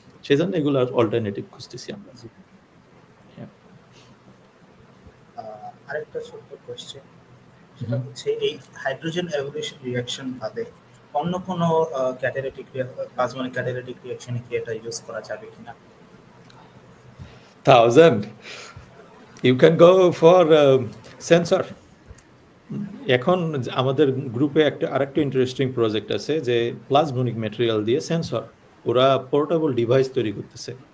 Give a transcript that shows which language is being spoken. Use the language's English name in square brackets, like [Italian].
[Bangla] সেই জন্য এগুলোর অল্টারনেটিভ খুঁজতেছি আমরা। আরেকটা ছোট্ট কোয়েশ্চেন, সেটা হচ্ছে এই হাইড্রোজেন এভোলিউশন রিঅ্যাকশন বাদে অন্য কোনো ক্যাটালিটিক প্লাজমনিক ক্যাটালিটিক রিঅ্যাকশনে কি এটা ইউজ করা যাবে কিনা? [English] 1000 you can go for sensor. [Bangla] এখন আমাদের গ্রুপে আরেকটা ইন্টারেস্টিং প্রজেক্ট আছে যে প্লাজমনিক ম্যাটেরিয়াল দিয়ে সেন্সর, ওরা পোর্টেবল ডিভাইস তৈরি করতেছে।